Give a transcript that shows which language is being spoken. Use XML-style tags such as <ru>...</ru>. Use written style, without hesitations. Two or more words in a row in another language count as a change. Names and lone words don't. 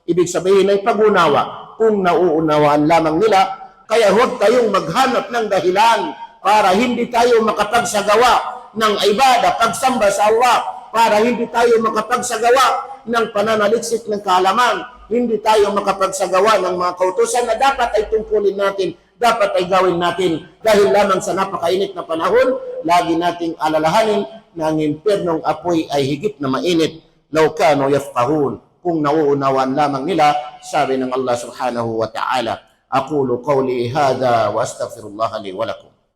<tl>Ibig sabihin ay pag-unawa. Kung nauunawaan lamang nila, kaya huwag tayong maghanap ng dahilan para hindi tayo makapagsagawa ng ibada, pagsamba sa Allah, para hindi tayo makapagsagawa ng pananaliksik ng kaalaman, hindi tayo makapagsagawa ng mga kautusan na dapat ay tungkulin natin, dapat ay gawin natin. Dahil lamang sa napakainit na panahon, lagi nating alalahanin na ang impernong apoy ay higit na mainit.</tl> <ar>لو كانوا يفقهون,</ar> <tl>kung nauunawaan lamang nila, sabi ng Allah</tl> <ar>سبحانه وتعالى. أقول قولي هذا وأستغفر الله لي ولكم.</ar>